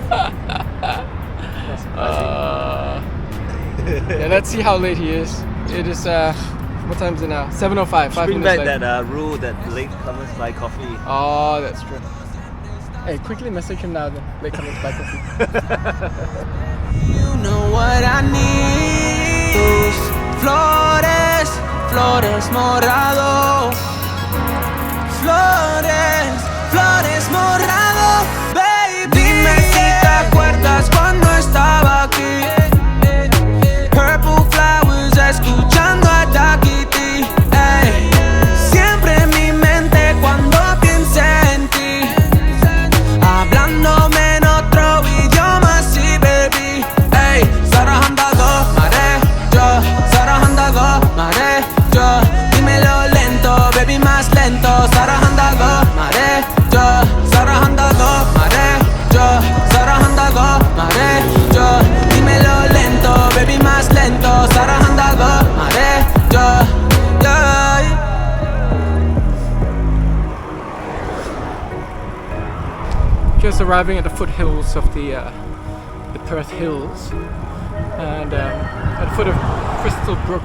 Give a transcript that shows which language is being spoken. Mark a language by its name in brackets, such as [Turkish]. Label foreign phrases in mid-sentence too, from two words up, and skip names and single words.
[English] Yeah, let's see how late he is. It is, what time is it now? 7:05. 5 Bring minutes back late. that rule that late comers buy coffee. Oh, that's true. Hey, quickly message him now then. Late comers buy coffee. You know what I need. [Spanish] Tus flores, flores morado. Flores, flores morado, baby. Dime si te acuerdas cuando estaba aquí. [English] Purple flowers, [Spanish] escuchando a Dakiti. Ey. Siempre en mi mente cuando piense en ti. Hablándome en otro idioma, sí, baby. Ey, sarahanda mare, yo, sarahanda mare, yo. Dímelo lento, baby, más lento. Sarahanda mare, yo, sarahanda mare, yo, sarahanda mare, yo. Dímelo lento, baby, más lento. Sarahanda mare, yo, yeah. [English] Just arriving at the foothills of the Perth Hills, and at the foot of Crystal Brook.